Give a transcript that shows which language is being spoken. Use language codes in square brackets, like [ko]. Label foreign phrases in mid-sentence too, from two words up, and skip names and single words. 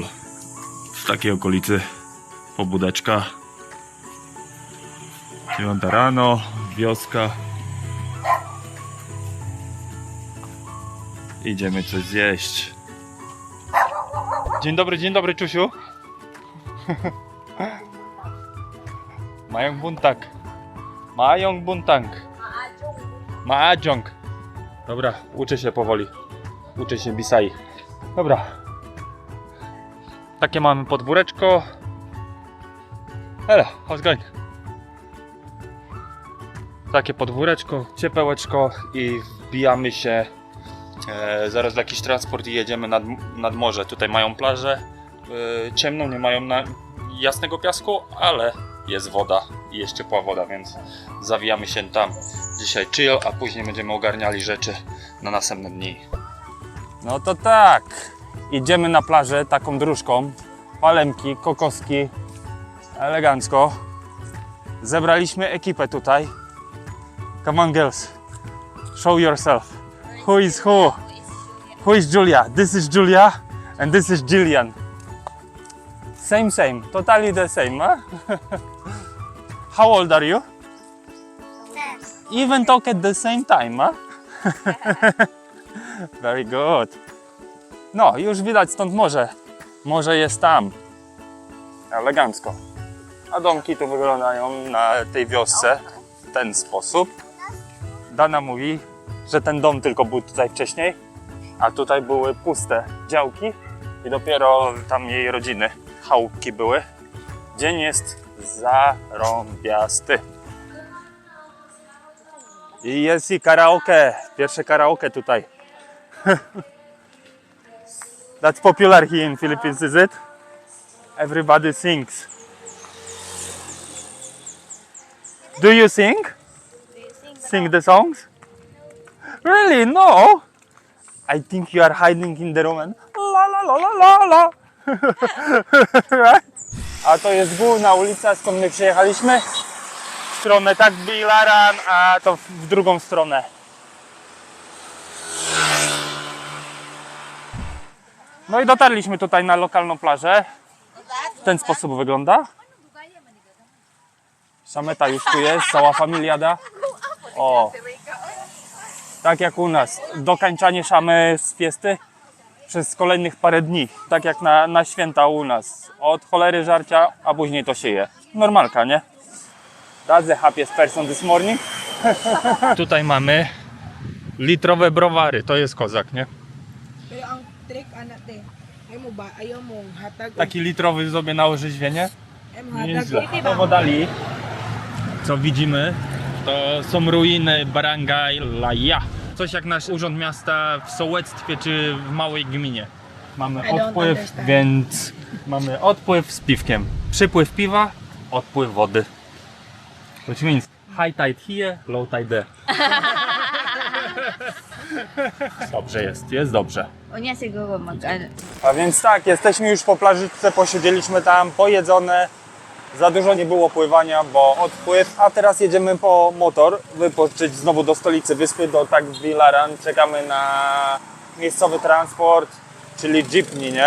[pl] W takiej okolicy pobudeczka. 9 rano, wioska. Idziemy coś zjeść. Dzień dobry, [ceb] Czusiu. Mayong buntag. Mayong buntag. Maajong. [pl] Dobra, uczę się powoli. Uczę się Bisai. Dobra. Takie mamy podwóreczko. [en] Hello, how's going? [pl] Takie podwóreczko, ciepełeczko i wbijamy się zaraz w jakiś transport i jedziemy nad morze. Tutaj mają plażę ciemną, nie mają jasnego piasku, ale jest woda i jest ciepła woda, więc zawijamy się tam dzisiaj chill, a później będziemy ogarniali rzeczy na następne dni. No to tak, idziemy na plażę taką dróżką, palemki, kokoski, elegancko. Zebraliśmy ekipę tutaj. [en] Come on girls, show yourself. Who is who? Who is Julia? This is Julia and this is Jillian. Same, totally the same, huh? How old are you? Even talk at the same time, huh? Very good. [pl] No, już widać stąd morze. Morze jest tam. Elegancko. A domki tu wyglądają na tej wiosce w ten sposób. Dana mówi, że ten dom tylko był tutaj wcześniej, a tutaj były puste działki i dopiero tam jej rodziny, chałupki były. Dzień jest zarąbiasty. I jest i karaoke, pierwsze karaoke tutaj. [en] That's popular here in Philippines, is it? Everybody sings. Do you sing? Sing the songs? Really? No. I think you are hiding in the room and la la la la la la. Right? [pl] A to jest główna ulica, skąd my przyjechaliśmy. W stronę tak Bilaran, a to w drugą stronę. No i dotarliśmy tutaj na lokalną plażę. W ten sposób wygląda. Sameta już tu jest, cała familiada. O, tak jak u nas. Dokańczanie szamy z fiesty przez kolejnych parę dni. Tak jak na święta u nas. Od cholery żarcia, a później to się je. Normalka, nie? [en] That's the happiest person this morning. [pl] Tutaj mamy litrowe browary. To jest kozak, nie? [ceb] Pero ang trick anak te, ayaw mo hatag. [pl] Taki litrowy sobie na orzeźwienie. [ceb] Hatag. [pl] Nieźle. To dali, co widzimy, to są ruiny Barangay Laya. Coś jak nasz urząd miasta w sołectwie czy w małej gminie. Mamy [en] I don't [pl] odpływ, [en] understand. [pl] więc mamy odpływ z piwkiem. Przypływ piwa, odpływ wody. [en] Which means high tide here, low tide there. [pl] Dobrze jest dobrze. [ceb] Unya siguro mag-ano. [pl] A więc tak, jesteśmy już po plażyczce, posiedzieliśmy tam, pojedzone. Za dużo nie było pływania, bo odpływ. A teraz jedziemy po motor, wypożyczyć znowu do stolicy wyspy, do Tagbilaran. Czekamy na miejscowy transport, czyli jeepney, nie?